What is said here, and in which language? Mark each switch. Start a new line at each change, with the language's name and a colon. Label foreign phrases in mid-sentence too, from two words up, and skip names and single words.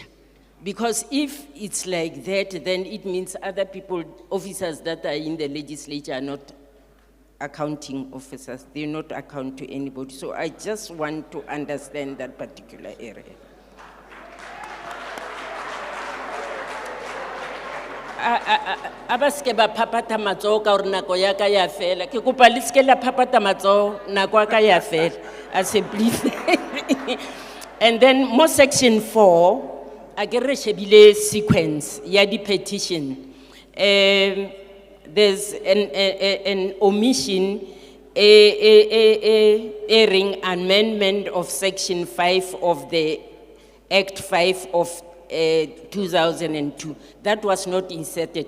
English: Because if it's like that, then it means other people, officers that are in the legislature are not accounting officers. They not account to anybody. So I just want to understand that particular area.
Southern Sotho: aba ske ba phaphatha matsoho ka hore nako ya ka ya fela. Ke kopa le ske la phaphatha matsoho, nako ya ka ya fela.
English: I say please. And then more section 4,
Southern Sotho: a ke re shebile sequence ya di petition.
English: There's an omission, airing amendment of section 5 of the Act 5 of 2002. That was not inserted.